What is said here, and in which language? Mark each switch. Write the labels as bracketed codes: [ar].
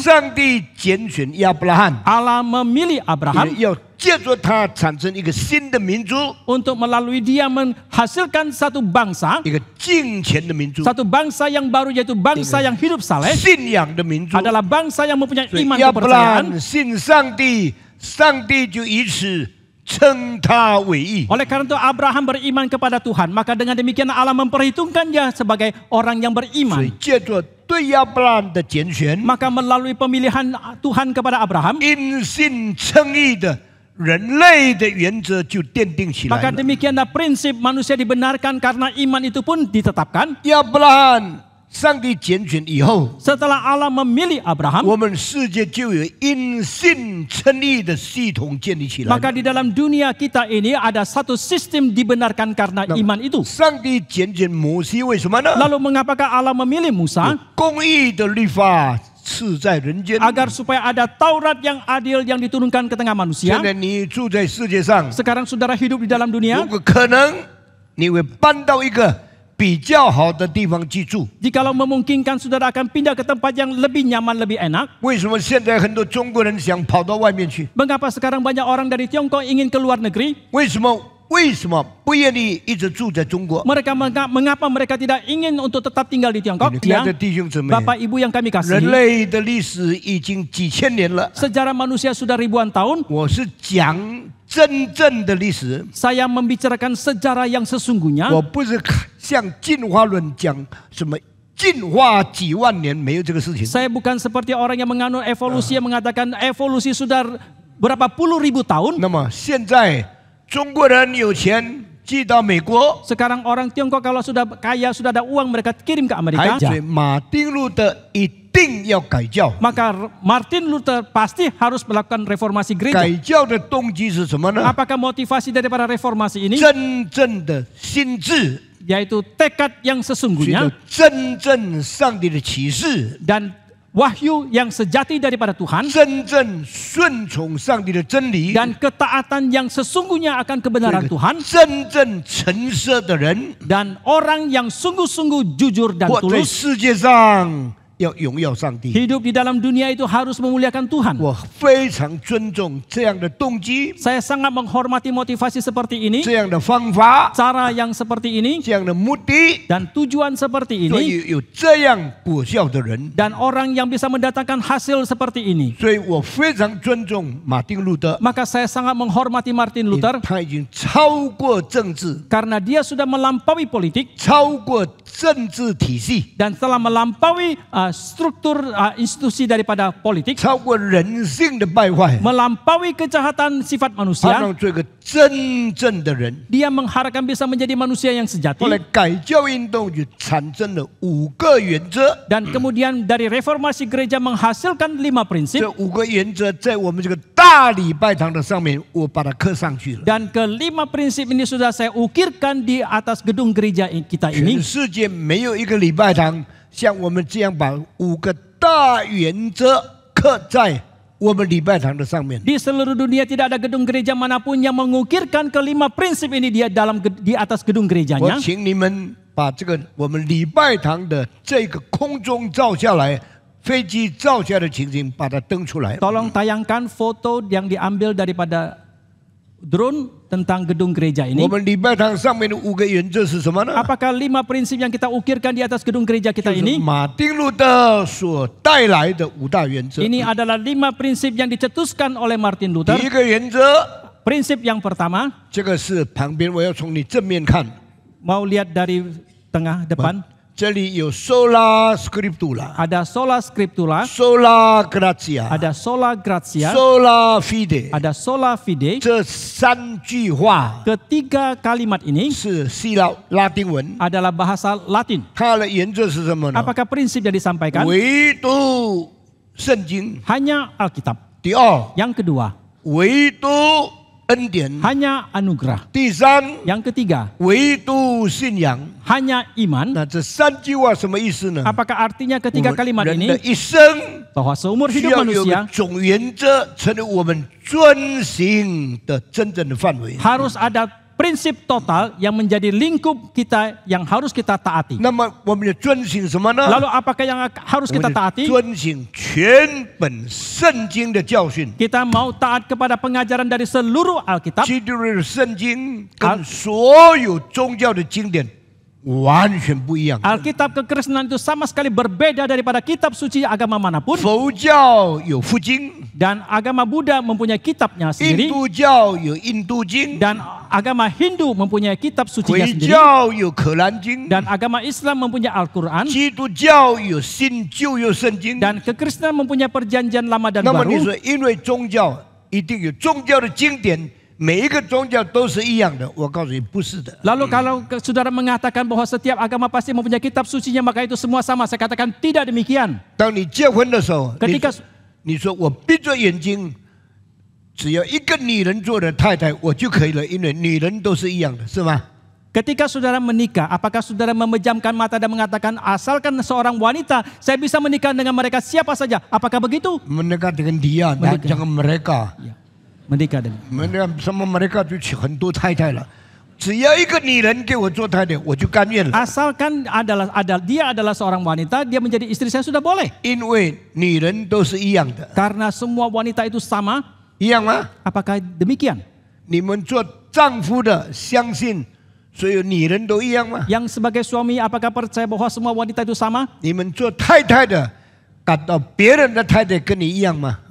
[zh] 上帝拣选亚伯拉罕， [id] Allah memilih Abraham [zh] 要借着他产生一个新的民族， [id] untuk melalui dia menghasilkan satu bangsa, [zh] 一个敬虔的民族， [id] satu bangsa yang baru yaitu bangsa yang hidup saleh, [zh] 信仰的民族。 [id] adalah bangsa yang mempunyai [zh] 所以 [id] iman [zh] 亚伯拉 [id] kepercayaan. [zh] 罕信上帝，上帝就以此称他为义。 [id] Oleh karena itu Abraham beriman kepada Tuhan, maka dengan demikian Allah memperhitungkan dia sebagai orang yang [zh] 所 [id] beriman. [zh] 以借着对亚伯拉罕的拣选， [id] Maka melalui pemilihan Tuhan kepada Abraham, [zh] 因信称义的人类的原则就奠定起来 [id] maka [zh] 了。 [id] demikianlah prinsip manusia dibenarkan karena iman itu pun ditetapkan. [zh] 亚伯拉罕，上帝拣选以后， [id] Setelah Allah memilih Abraham, [zh] 我们世界就有因信称义的系统建立起来。 [id] maka di dalam dunia kita ini ada satu sistem dibenarkan karena iman itu. [zh] 上帝拣选摩西，为什么呢？ [id] Lalu mengapakah Allah memilih Musa? [zh] 公义的律法赐在人间。 [id] Agar supaya ada Taurat yang adil yang diturunkan ke tengah [zh] 现 [id] manusia. [zh] 在你住在世界上， [id] Sekarang saudara hidup di dalam [zh] 如 [id] dunia. [zh] 果可能，你会搬到一个比较好的地方居住。 [id] Jikalau memungkinkan saudara akan pindah ke tempat yang lebih nyaman, lebih enak. [zh] 为什么现在很多中国人想跑到外面去？ [id] Mengapa sekarang banyak orang dari Tiongkok ingin keluar negeri? [zh] 为什么不愿意一直住在中国？ [id] Mengapa mereka tidak ingin untuk tetap tinggal di Tiongkok? [zh] 亲爱的弟兄姊妹， [id] Bapak Ibu yang kami [zh] 人 [id] kasihi, [zh] 类的历史已经几千年了。 [id] sejarah manusia sudah ribuan tahun. [zh] 我是讲真正的历史， [id] Saya membicarakan sejarah yang sesungguhnya. [zh] 我不是像进化论讲什么进化几万年，没有这个事情。 [id] Saya bukan seperti orang yang menganut evolusi yang mengatakan evolusi sudah berapa puluh ribu tahun. [zh] 那么现在中国人有钱寄到美国， [id] Sekarang orang Tiongkok kalau sudah kaya, sudah ada uang, mereka kirim ke [zh] 还 [id] Amerika. [zh] 所以马丁路德一定要改教。 [id] Maka Martin Luther pasti harus melakukan reformasi gereja. [zh] 改教的动机是什么呢？ [id] Apakah motivasi daripada reformasi ini? [zh] 真正的心智， [id] Yaitu tekad yang [zh] 寻 [id] sesungguhnya [zh] 求真正上帝的启示， [id] dan wahyu yang sejati daripada Tuhan [zh] 真正顺从上帝的真理， [id] dan ketaatan yang sesungguhnya akan kebenaran [zh] 这个 [id] Tuhan [zh] 真正诚实的人， [id] dan orang yang sungguh-sungguh jujur dan [zh] 活在 [id] tulus [zh] 世界上要荣耀上帝。 [id] hidup di dalam dunia itu harus memuliakan Tuhan. [zh] 我非常尊重这样的动机， [id] Saya sangat menghormati motivasi seperti ini, [zh] 这样的方法， [id] cara yang seperti ini [zh] 这样的目的， [id] dan tujuan seperti [zh] 所 [id] ini [zh] 以有这样果效的人。 [id] dan orang yang bisa mendatangkan hasil seperti ini. [zh] 所以我非常尊重马丁路德， [id] Maka saya sangat menghormati Martin Luther [zh] 他已经超过政治， [id] karena dia sudah melampaui politik [zh] 超过政治体系， [id] dan telah melampaui struktur institusi daripada politik, [zh] 超过人性的败坏， [id] melampaui kejahatan sifat [zh] 他 [id] manusia. [zh] 让做一个真正的人。 [id] Dia mengharapkan bisa menjadi manusia yang [zh] 后 [id] sejati. [zh] 来改教运动就产生了5个原则， [id] Dan kemudian dari reformasi gereja menghasilkan 5 prinsip. [zh] 这5个原则在我们这个大礼拜堂的上面，我把它刻上去了。 [id] Dan kelima prinsip ini sudah saya ukirkan di atas gedung gereja kita [zh] 全 [id] ini. [zh] 世界没有一个礼拜堂像我们这样把5个大原则刻在我们礼拜堂的上面。 [id] Di seluruh dunia tidak ada gedung gereja manapun yang mengukirkan kelima prinsip ini di atas gedung [zh] 我 [id] gerejanya. [zh] 请你们把这个我们礼拜堂的这个空中照下来，飞机照下的情形，把它登出来。 [id] Tolong tayangkan foto yang diambil daripada drone tentang gedung gereja ini. [zh] 我们礼拜堂上面的5个原则是什么呢？ [id] Apakah 5 prinsip yang kita ukirkan di atas gedung gereja kita [zh] 就是 [id] ini? [zh] 马丁路德所带来的5大原则。 [id] Ini adalah 5 prinsip yang dicetuskan oleh Martin [zh] 第 [id] Luther. [zh] 一个原则， [id] Prinsip yang pertama, [zh] 这个是旁边，我要从你正面看， [id] mau lihat dari tengah depan, [zh] 这里有 [la] sola scriptura、 [id] ada sola scriptura, [la] sola gratia、 [id] ada sola gratia, [la] sola fide， [id] ada sola fide. [zh] 这3句话 [id] Ketiga kalimat ini [zh] 是拉丁文， [id] adalah bahasa Latin. [zh] 它的原则是什么呢？ [id] Apakah prinsip yang disampaikan? [zh] 唯独圣经。 [id] Hanya Alkitab. [zh] 第二， [id] Yang kedua, [zh] 唯独恩典。 [id] hanya anugerah. [zh] 第三， [id] Yang ketiga, [zh] 唯独信仰。 [id] hanya iman. [zh] 那这3句话什么意思呢？ [id] Apakah artinya [zh] 我 [id] ketiga kalimat [zh] 人 [id] ini [zh] 的一生 [id] bahwa seumur [zh] 需 [id] hidup [zh] 要有个 [id] manusia [zh] 总原则，成为我们遵行的真正的范围。 [id] harus ada prinsip total yang menjadi lingkup kita yang harus kita taati. [zh] 那么我们的遵行什么呢？ [id] Lalu apakah yang harus [zh] 我 [id] kita [zh] 们的 [id] taati? [zh] 遵行全本圣经的教训。 [id] Kita mau taat kepada pengajaran dari seluruh Alkitab. [zh] 基督的圣经跟所有宗教的经典完全不一样。 [id] Alkitab kekristenan itu sama sekali berbeda daripada kitab suci agama manapun. [zh] 佛教有佛经， [id] Dan agama Buddha mempunyai kitabnya sendiri. [zh] 度教有印度经， [id] Dan agama Hindu mempunyai kitab sucinya [zh] 回 [id] sendiri. [zh] 教有可兰经， [id] Dan agama Islam mempunyai Al-Quran. [zh] 基督教有新旧有圣经。 [id] Dan kekristenan mempunyai perjanjian lama dan [zh] 那么你 [id] baru. [zh] 说，因为宗教一定有宗教的经典，每一个宗教都是一样的？我告诉你，不是的。 [id] Lalu kalau saudara mengatakan bahwa setiap agama pasti mempunyai kitab sucinya, maka itu semua sama. Saya katakan tidak demikian. [zh] 当你结婚的时候， [id] Ketika [zh] 你说我闭着眼睛，只要一个女人做的太太，我就可以了，因为女人都是一样的，是吗？ [id] Ketika saudara menikah, apakah saudara memejamkan mata dan mengatakan asalkan seorang wanita, saya bisa menikah dengan mereka siapa saja? Apakah begitu? Menikah dengan dia, Menikah. jangan mereka. Ya, menikah dengan. Menikah sama mereka [zh] 就娶很多太太了。只要一个女人给我做太太，我就甘愿了。 [id] Asalkan dia adalah seorang wanita, dia menjadi istri saya sudah boleh. [zh] 因为女人都是一样的， [id] Karena semua wanita itu sama. [zh] 一样吗？ [id] Apakah demikian? [zh] 你们做丈夫的相信所有女人都一样吗？ [id] Yang sebagai suami, apakah percaya bahwa semua wanita itu sama? [zh] 你们做太太的感到别人的太太跟你一样吗？